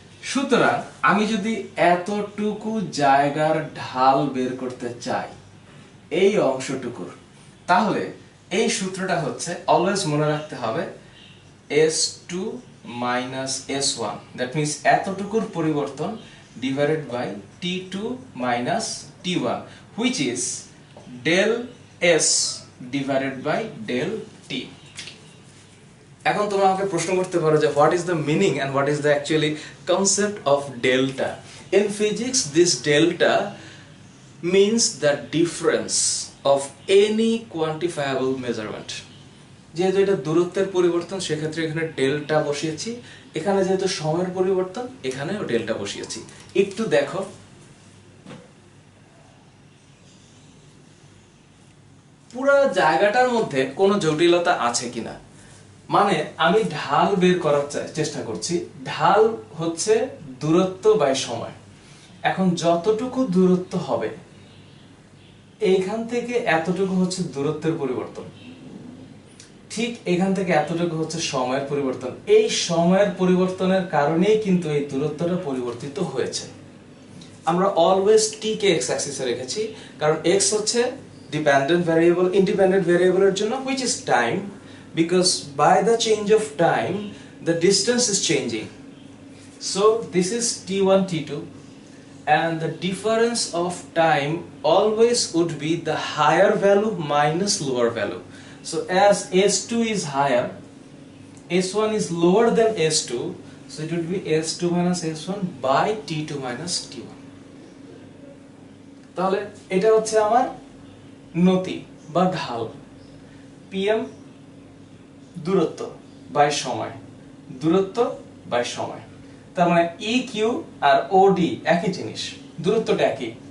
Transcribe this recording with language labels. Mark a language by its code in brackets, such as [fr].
[bn] সুতরাং আমি যদি এতটুকু জায়গার ঢাল বের করতে চাই এই অংশটুকুর, তাহলে এই সূত্রটা হচ্ছে, অলওয়েজ মনে রাখতে হবে, [en] s2 minus s1, that means [bn] এতটুকুর পরিবর্তন [en] divided by t2 minus t1, which is del s divided by del t. [bn] এখন তোমরা আমাকে প্রশ্ন করতে পারো যে [en] what is the meaning and what is the actually concept of delta? In physics, this delta means the difference of any quantifiable measurement. [bn] যেহেতু এটা দূরত্বের পরিবর্তন, সেক্ষেত্রে এখানে ডেল্টা বসিয়েছি, এখানে যেহেতু সময়ের পরিবর্তন, এখানেও ডেল্টা বসিয়েছি। একটু দেখো, পুরো জায়গাটার মধ্যে কোনো জটিলতা আছে কিনা, মানে আমি ঢাল বের করার চেষ্টা করছি, ঢাল হচ্ছে দূরত্ব বাই সময়। এখন যতটুকু দূরত্ব হবে, এইখান থেকে এতটুকু হচ্ছে দূরত্বের পরিবর্তন, ঠিক এখান থেকে এতটুকু হচ্ছে সময়ের পরিবর্তন। এই সময়ের পরিবর্তনের কারণেই কিন্তু এই দূরত্বটা পরিবর্তিত হয়েছে। আমরা অলওয়েজ টি কে এক্স অ্যাক্সিসে রেখেছি, কারণ এক্স হচ্ছে ডিপেন্ডেন্ট ভ্যারিয়েবল, ইন্ডিপেন্ডেন্ট ভ্যারিয়েবলের জন্য, [en] which is time, because by the change of time the distance is changing. So this is t1 t2, and the difference of time always would be the higher value minus lower value. So as s2 is higher, s1 is lower than s2, so it would be s2 minus s1 by t2 minus t1. [bn] তাহলে এটা হচ্ছে আমার নতি বা ঢাল, pm দূরত্ব by সময়, দূরত্ব বাই সময়। তার মানে ই কিউ আর ওডি একই জিনিস, দূরত্বটা একই।